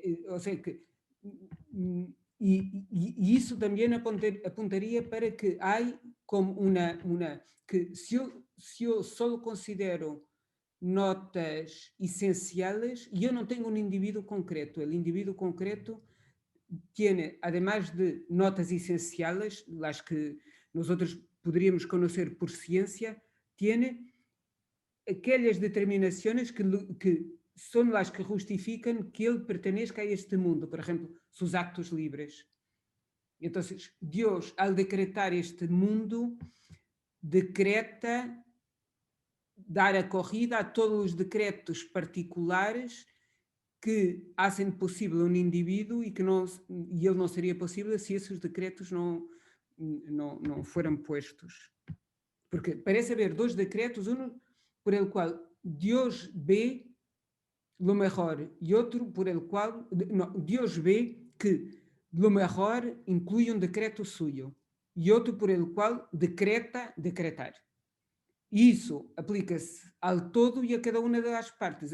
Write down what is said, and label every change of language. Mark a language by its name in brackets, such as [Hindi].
[Spanish] O sea que [Portuguese] e isso também apontaria para que há como que se eu só considero notas essenciais, eu não tenho um indivíduo concreto. O indivíduo concreto [Spanish] tiene, además de notas esenciales, las que nosotros podríamos conocer por ciencia, tiene aquellas determinaciones que son las que justifican que él pertenezca a este mundo, por ejemplo, sus actos libres. Entonces, Dios, al decretar este mundo, decreta dar acogida a todos los decretos particulares que hacen posible un individuo y él no sería posible si esos decretos no fueran puestos. Porque parece haber dos decretos, uno por el cual Dios ve lo mejor y otro por el cual Dios ve que lo mejor incluye un decreto suyo y otro por el cual decretar. [Portuguese] E isso aplica-se ao todo e a cada uma das partes.